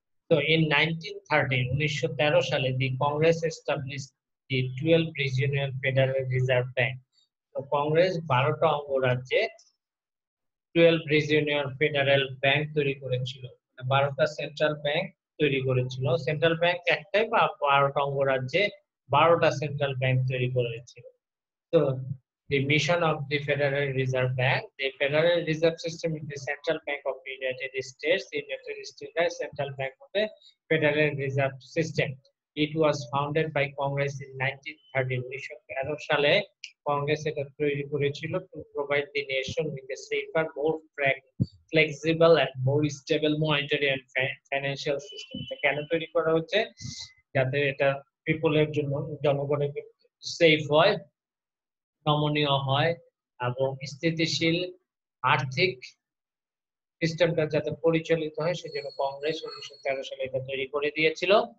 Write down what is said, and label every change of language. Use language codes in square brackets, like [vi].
[en] তো ইন 1913 সালে the Congress establish the 12 regional federal reserve bank. [bn] তো কংগ্রেস 12টা অঙ্গরাজ্যে 12 রিজিওনাল ফেডারেল ব্যাংক তৈরি করেছিল, 12টা সেন্ট্রাল ব্যাংক তৈরি করেছিল। সেন্ট্রাল ব্যাংক একটাই বা 12টা অঙ্গরাজ্যে 12টা সেন্ট্রাল ব্যাংক তৈরি করেছিল। [en] So, the mission of the Federal Reserve Bank, the Federal Reserve System is the central bank of the United States. The United States central bank of the Federal Reserve System. It was founded by Congress in 1913. [bn] 1913 সালে কংগ্রেস এটা তৈরি করেছিল [en] to provide the nation with a safer, more flexible and more stable monetary and financial system. [bn] কেন তৈরি করা হচ্ছে? যাতে এটা পিপলের জন্য, জনগণের সেফ হয়, নমনীয় হয় এবং স্থিতিশীল আর্থিক সিস্টেমটা যাতে পরিচালিত হয় সেজন্য কংগ্রেস 1913 সালে এটা তৈরি করে দিয়েছিল।